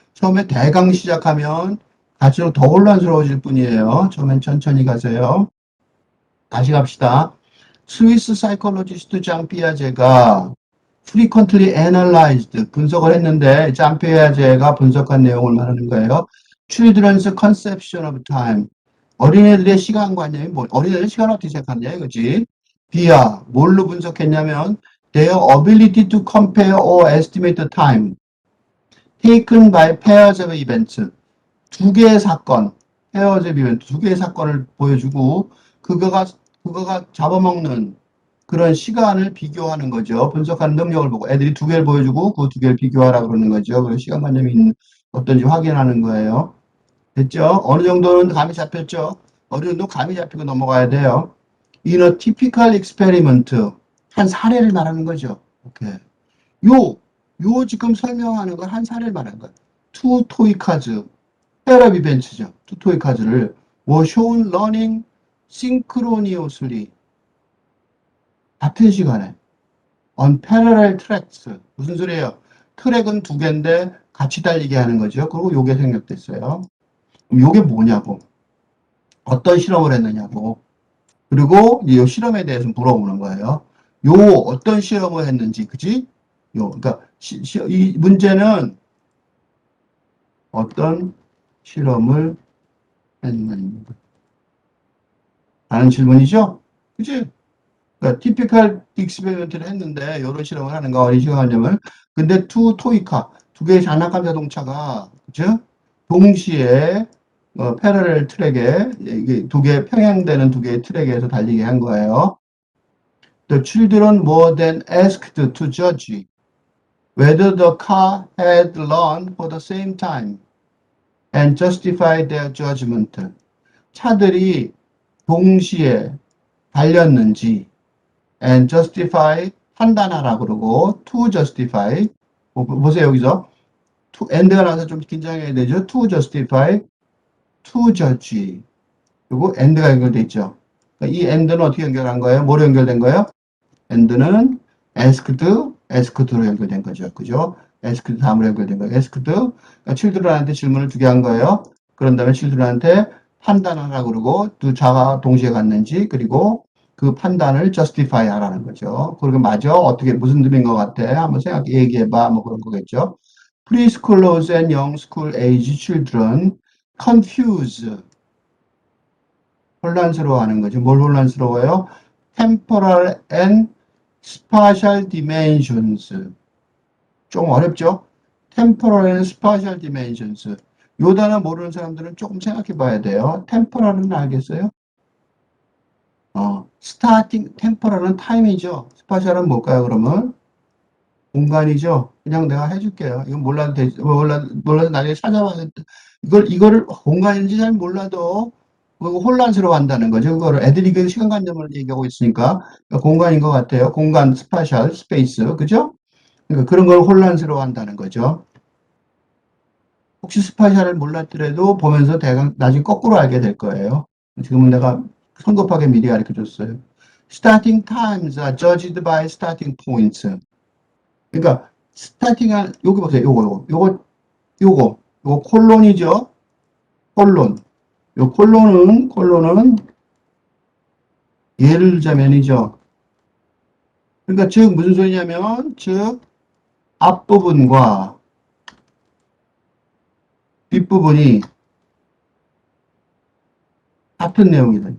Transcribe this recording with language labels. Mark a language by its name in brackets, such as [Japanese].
[Korean] 처음에 대강 시작하면 갈수록 더 혼란스러워질 뿐이에요. 처음엔 천천히 가세요. 다시 갑시다. 스위스 사이콜로지스트 장 피아제가 [English] frequently analyzed, [Korean] 분석을 했는데 장 피아제가 분석한 내용을 말하는 거예요. [English] Children's conception of time. [Korean] 어린애들의 시간관념이 어린애들 시간을 어떻게 생각하느냐 이거지. [English] via [Korean] 뭘로 분석했냐면 [English] their ability to compare or estimate the time taken by pairs of events. [Korean] 두 개의 사건, [English] pairs of events, [Korean] 두 개의 사건을 보여주고 그거가 잡아먹는 그런 시간을 비교하는 거죠. 분석하는 능력을 보고 애들이 두 개를 보여주고 그 두 개를 비교하라 그러는 거죠. 그래서 시간관념이 어떤지 확인하는 거예요. 됐죠? 어느 정도는 감이 잡혔죠? 어느 정도 감이 잡히고 넘어가야 돼요. [English] In a typical experiment, [Korean] 한 사례를 말하는 거죠. 오케이. 요 지금 설명하는 건 한 사례를 말하는 거예요. [English] Two toy cards, pair of events죠. Two toy cards를 were shown running synchronously. [Korean] 같은 시간에 [English] on parallel tracks. [Korean] 무슨 소리예요? 트랙은 두 개인데 같이 달리게 하는 거죠. 그리고 요게 생략됐어요. 그럼 요게 뭐냐고. 어떤 실험을 했느냐고. 그리고 이 실험에 대해서 물어보는 거예요. 요 어떤 실험을 했는지, 그지? 그러니까 이 문제는 어떤 실험을 했는지 라는 질문이죠. 그지? 그러니까 티피컬 익스페리먼트를 했는데 이런 실험을 하는 거 어린 시간관념을. 근데 두 개의 장난감 자동차가 그죠? 동시에 패러렐 트랙에 이게 평행되는 두 개의 트랙에서 달리게 한 거예요. [English] The children more than asked to judge whether the car had run for the same time and justify their judgment. [Korean] 차들이 동시에 달렸는지 [English] and justify [Korean] 판단하라 그러고 [English] to justify [Korean] 보세요 여기서 to and가 나와서 좀 긴장해야 되죠. [English] to justify, to judge 그리고 and가 [Korean] 연결돼 있죠. 그러니까 이 and는 어떻게 연결한 거예요? 뭐로 연결된 거예요? and는 asked로 연결된 거죠. 그죠? asked 다음으로 연결된 거예요. asked 그러니까 children한테 질문을 두 개 한 거예요. 그런 다음에 children한테 판단하라 그러고 두 자가 동시에 갔는지 그리고 그 판단을 justify 하라는 거죠. 그리고 맞아? 어떻게 무슨 뜻인 것 같아? 한번 얘기해봐. 뭐 그런 거겠죠. [English] Preschoolers and young school age children confuse [Korean] 혼란스러워하는 거죠. 뭘 혼란스러워요? [English] Temporal and spatial dimensions. [Korean] 좀 어렵죠? [English] Temporal and spatial dimensions. [Korean] 요 단어 모르는 사람들은 조금 생각해 봐야 돼요. Temporal은 알겠어요? 스타팅, 템포럴은 타임이죠. 스파셜은 뭘까요, 그러면? 공간이죠. 그냥 내가 해줄게요. 이건 몰라도 되지, 몰라도 나중에 찾아봐야 돼. 이거를 공간인지 잘 몰라도 그거 혼란스러워 한다는 거죠. 그거를 애들이 그 시간관념을 얘기하고 있으니까 공간인 것 같아요. 공간, 스파셜, 스페이스. 그죠? 그러니까 그런 걸 혼란스러워 한다는 거죠. 혹시 스파셜을 몰랐더라도 보면서 대강 나중에 거꾸로 알게 될 거예요. 지금은 내가 성급하게 미리 가르쳐 줬어요. [English] Starting times are judged by starting points. [Korean] 그러니까 스타팅한 여기 보세요. 요거 콜론이죠. 콜론. 요 콜론은 예를 들자면이죠. 그러니까 즉 무슨 소리냐면 즉 앞부분과 뒷부분이 같은 내용이다.